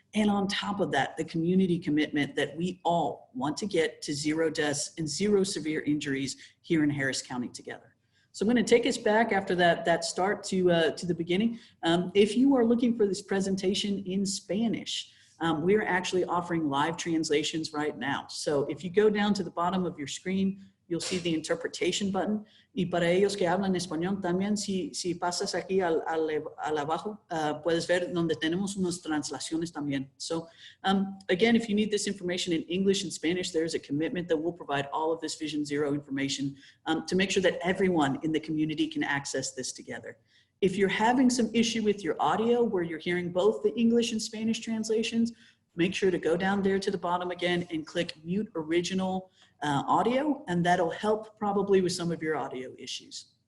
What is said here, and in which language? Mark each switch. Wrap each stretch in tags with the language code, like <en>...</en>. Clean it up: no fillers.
<en>And on top of that, the community commitment that we all want to get to 0 deaths and 0 severe injuries here in Harris County together. So I'm going to take us back after that start to the beginning. If you are looking for this presentation in Spanish, we are actually offering live translations right now. So if you go down to the bottom of your screen, you'll see the interpretation button.</en> <es>Y para ellos que hablan español también, si pasas aquí al abajo, puedes ver donde tenemos unas translaciones también.</es> <en>So again, if you need this information in English and Spanish, there's a commitment that we'll provide all of this Vision Zero information to make sure that everyone in the community can access this together. If you're having some issue with your audio where you're hearing both the English and Spanish translations, make sure to go down there to the bottom again and click mute original audio, and that'll help probably with some of your audio issues.</en>